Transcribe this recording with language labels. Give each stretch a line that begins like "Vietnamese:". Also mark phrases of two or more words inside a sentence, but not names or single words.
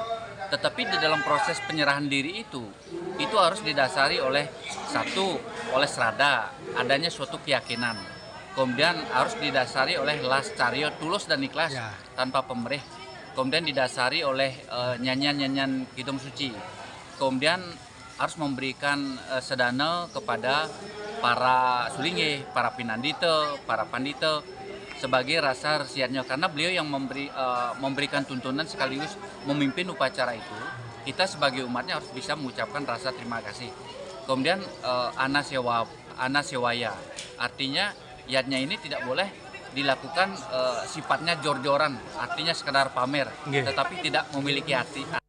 Indonesian: Tetapi di dalam proses penyerahan diri itu harus didasari oleh oleh serada, adanya suatu keyakinan. Kemudian harus didasari oleh lascaryo, tulus dan ikhlas tanpa pamrih. Kemudian didasari oleh nyanyian-nyanyian Kitab Suci. Kemudian harus memberikan sedana kepada para sulingeh, para pinandita, para pandita sebagai rasa resiannya, karena beliau yang memberikan tuntunan sekaligus memimpin upacara itu. Kita sebagai umatnya harus bisa mengucapkan rasa terima kasih. Kemudian anasewaya, artinya yatnya ini tidak boleh dilakukan sifatnya jor-joran, artinya sekedar pamer, tetapi tidak memiliki arti.